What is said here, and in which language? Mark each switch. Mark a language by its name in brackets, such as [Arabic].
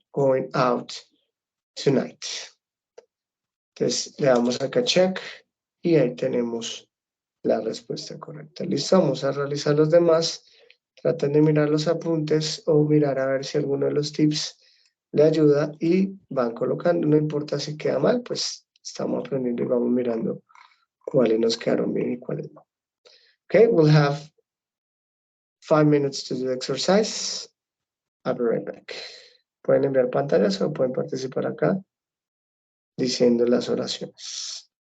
[English] Going out tonight. [Spanish] Entonces le damos acá check y ahí tenemos la respuesta correcta. Listo, vamos a realizar los demás. Traten de mirar los apuntes o mirar a ver si alguno de los tips le ayuda y van colocando. No importa si queda mal, pues estamos aprendiendo y vamos mirando cuáles nos quedaron bien y cuáles no. [English] Okay, we'll have 5 minutes to do the exercise. I'll be right back. [Spanish] Pueden enviar pantallas o pueden participar acá diciendo las oraciones.